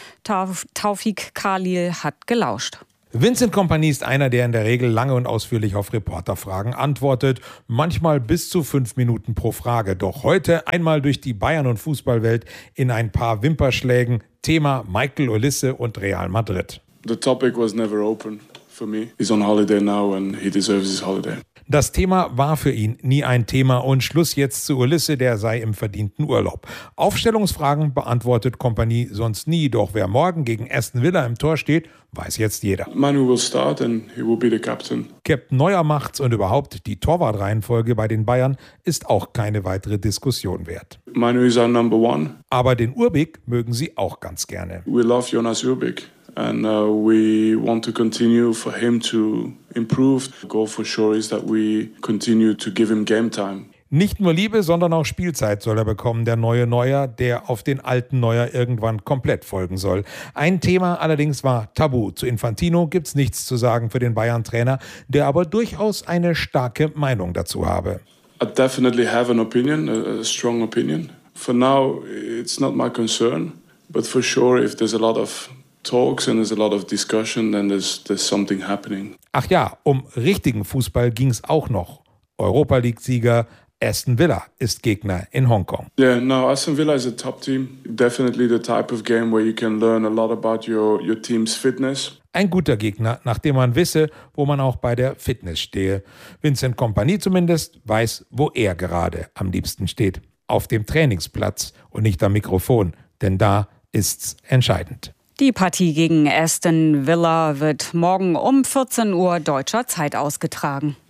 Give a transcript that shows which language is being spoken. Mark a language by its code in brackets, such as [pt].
[de] Taufik Khalil hat gelauscht. Vincent Kompany ist einer, der in der Regel lange und ausführlich auf Reporterfragen antwortet. Manchmal bis zu 5 Minuten pro Frage. Doch heute einmal durch die Bayern- und Fußballwelt in ein paar Wimperschlägen. Thema Michael Olise und Real Madrid. [en] The topic was never open for me. He's on holiday now and he deserves his holiday. [de] Das Thema war für ihn nie ein Thema und Schluss jetzt zu Olise, der sei im verdienten Urlaub. Aufstellungsfragen beantwortet Kompany sonst nie, doch wer morgen gegen Aston Villa im Tor steht, weiß jetzt jeder. [en] Manu will start and he will be the captain. [de] Captain Neuer macht's und überhaupt die Torwartreihenfolge bei den Bayern ist auch keine weitere Diskussion wert. [en] Manu is our number one. [de] Aber den Urbik mögen sie auch ganz gerne. [en] We love Jonas Urbik. And we want to continue for him to improve. The goal for sure is that we continue to give him game time. [de] Nicht nur Liebe, sondern auch Spielzeit soll er bekommen, der neue Neuer, der auf den alten Neuer irgendwann komplett folgen soll. Ein Thema allerdings war Tabu. Zu Infantino gibt's nichts zu sagen für den Bayern-Trainer, der aber durchaus eine starke Meinung dazu habe. [en] I definitely have an opinion, a strong opinion. For now, it's not my concern, but for sure, if there's a lot of talks and there's a lot of discussion, then there's something happening. [de] Ach ja, um richtigen Fußball ging's auch noch. Europa League-Sieger Aston Villa ist Gegner in Hongkong. [en] Yeah, no, Aston Villa is a top team. Definitely the type of game where you can learn a lot about your team's fitness. [de] Ein guter Gegner, nachdem man wisse, wo man auch bei der Fitness stehe. Vincent Kompany zumindest weiß, wo er gerade am liebsten steht. Auf dem Trainingsplatz und nicht am Mikrofon, denn da ist's entscheidend. Die Partie gegen Aston Villa wird morgen um 14 Uhr deutscher Zeit ausgetragen.